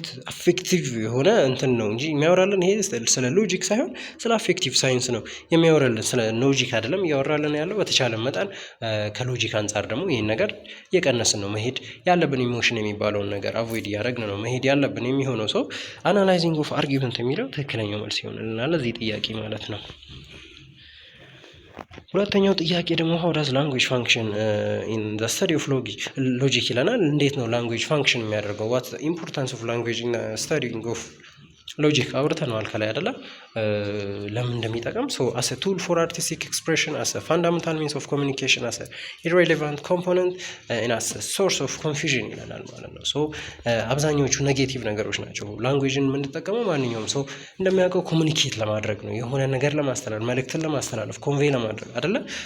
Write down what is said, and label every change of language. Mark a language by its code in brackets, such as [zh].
[am] አፌክቲቭ የሆነ እንትን ነው እንጂ የሚያወራልን ይሄ ስለ ሎጂክ ሳይሆን ስለ አፌክቲቭ ሳይንስ ነው የሚያወራልን፣ ስለ ሎጂክ አይደለም እያወራልን ያለው። በተቻለ መጠን ከሎጂክ አንጻር ደግሞ ይህን ነገር እየቀነስን ነው መሄድ ያለብን። ኢሞሽን የሚባለውን ነገር አቮይድ እያደረግን ነው መሄድ ያለብን የሚሆነው። አናላይዚንግ ኦፍ አርጊመንት የሚለው ትክክለኛው መልስ ይሆንልናል ለዚህ ጥያቄ ማለት ነው። ሁለተኛው ጥያቄ ደግሞ [en] how does language function in the study of logic [am] ይለናል። እንዴት ነው ላንጉዌጅ ፋንክሽን የሚያደርገው? [en] what the importance of language in studying of [am] ሎጂክ አውርተነዋል ከላይ አይደለ? ለምን እንደሚጠቅም [en] as a tool for artistic expression, as a fundamental means of communication, as a irrelevant component and as a source of confusion [am] ይለናል ማለት ነው። አብዛኞቹ ኔጌቲቭ ነገሮች ናቸው። ላንጉዌጅን የምንጠቀመው ማንኛውም ሰው እንደሚያውቀው ኮሚኒኬት ለማድረግ ነው፣ የሆነ ነገር ለማስተላለፍ መልእክትን ለማስተላለፍ ኮንቬይ ለማድረግ አይደለ?